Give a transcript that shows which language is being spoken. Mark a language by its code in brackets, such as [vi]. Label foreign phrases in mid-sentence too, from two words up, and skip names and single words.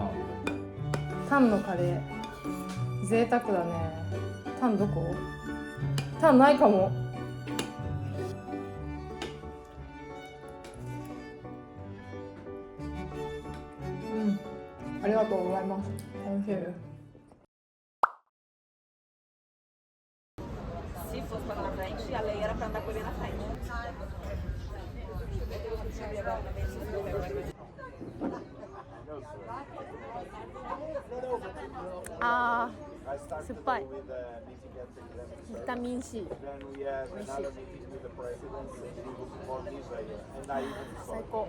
[ja] タンのカレー贅沢だね。タンどこ？タンないかも。ありがとうございます。楽しいです。 [pt] Se fosse para na frente, a lei era para andar com ele na frente. [ja] Ah, 酸っぱい。ビタミン C。最高。